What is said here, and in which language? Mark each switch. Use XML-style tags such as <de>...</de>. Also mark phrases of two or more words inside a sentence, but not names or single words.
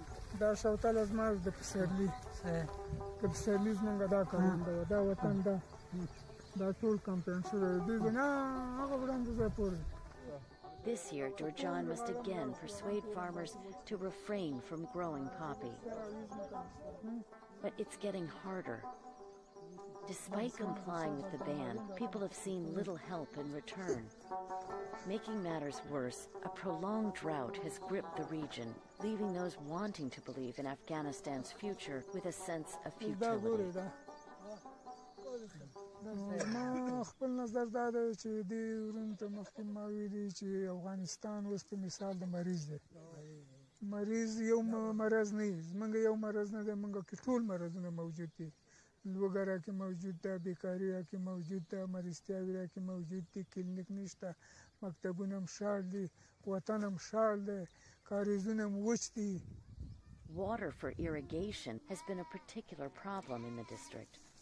<ps>دا شوتل زما د پسرلی د پسرلی زمونږ دا کارنده دا وطن دا ټول کمپاین شوی دوی نه هغه وړاندې ځای پورې.</ps> <en>This year, Durjan must again persuade farmers to refrain from growing poppy. But it's getting harder. Despite complying with the ban, people have seen little help in return. Making matters worse, a prolonged drought has gripped the region, leaving those wanting to believe in Afghanistan's future with a sense of futility.</en> <ps>ما خپل نظر دا دی چې دې ورونو ته مخکې ما ویلي چې افغانستان اوس په مثال د مریض دی. مریض یو مرض نه وي، زمونږ یو مرض نه دی، مونږ کې ټول مرضونه موجود دي. لوږه راکې موجود ده، بیکاري راکې موجود ده، مریضتیاوې راکې موجود دي، کلینیک نشته، مکتبونه هم شاړ دي، وطن هم شاړ دی، کاریزونه هم وچ دي.</ps> <en>Water for irrigation has been a particular problem in the district.</en>